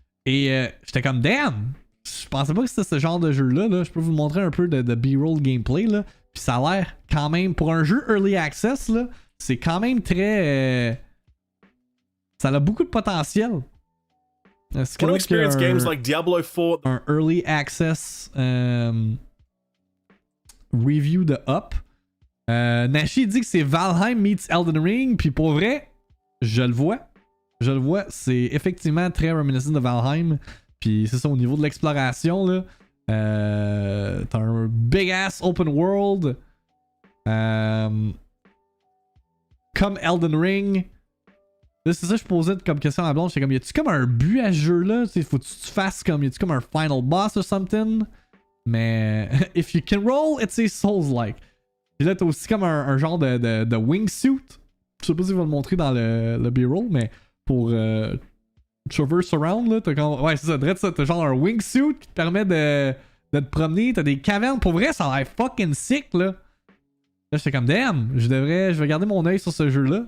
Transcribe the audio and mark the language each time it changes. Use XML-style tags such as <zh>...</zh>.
<fr>Et j'étais comme damn! Je pensais pas que c'était ce genre de jeu-là. Là. Je peux vous montrer un peu de B-roll gameplay. Là. Puis ça a l'air quand même, pour un jeu Early Access, là, c'est quand même très... ça a beaucoup de potentiel.</fr> <en>Want to experience games like Diablo 4?</en> <fr>Un Early Access review de Up. Nashi dit que c'est Valheim meets Elden Ring. Puis pour vrai, je le vois. C'est effectivement très reminiscent de Valheim. Puis c'est ça, au niveau de l'exploration, là. T'as un</fr> <en>big ass open world.</en> <fr>Comme Elden Ring. Là, c'est ça que je posais comme question à la blonde. J'étais comme, y a-tu comme un but à ce jeu-là? Faut-tu que tu fasses comme, y a-tu comme un final boss</fr> <en>or something? Mais if you can roll, it's a Souls-like.</en> <fr>Puis là, t'as aussi comme un genre de wingsuit. Je sais pas si je vais le montrer dans le B-roll, mais pour</fr> <en>traverse around,</en> <fr>là, t'as comme... Ouais, c'est ça, direct ça. T'as genre un wingsuit qui te permet de te promener. T'as des cavernes. Pour vrai, ça a l'air</fr> <en>fucking sick,</en> <fr>là. Là, j'étais comme, damn, je vais garder mon œil sur ce jeu-là.</fr>